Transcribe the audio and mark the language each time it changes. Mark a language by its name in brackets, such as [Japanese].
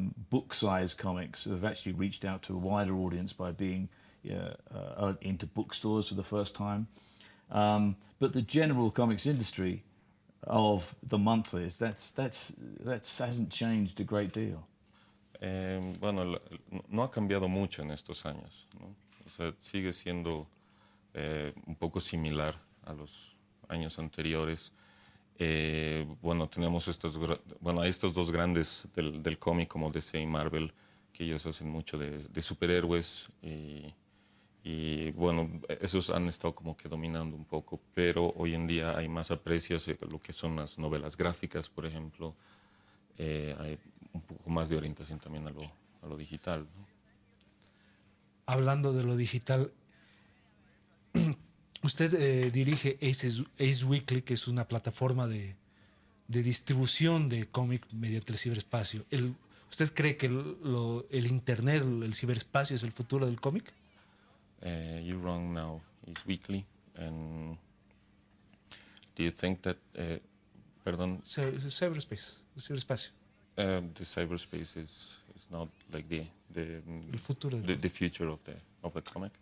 [English] Book-sized comics have actually reached out to a wider audience by being into bookstores for the first time. But the general comics industry of the monthlies, that hasn't changed a great deal. [Spanish] No ha cambiado mucho en estos años, ¿no? O sea, sigue siendo un poco similar a los años anteriores. Tenemos estos dos grandes del cómic como DC y Marvel, que ellos hacen mucho de superhéroes y Y bueno, esos han estado como que dominando un poco, pero hoy en día hay más aprecio hacia lo que son las novelas gráficas, por ejemplo. Hay un poco más de orientación también a lo digital, ¿no? Hablando de lo digital, usted dirige Ace Weekly, que es una plataforma de distribución de cómic mediante el ciberespacio. ¿Usted cree que el Internet, el ciberespacio es el futuro del cómic? [English] You run now is weekly, and do you think that, [Spanish] perdón, Ciberespacio. [English] the cyberspace is not like [Spanish] El futuro [English] the future of the comic?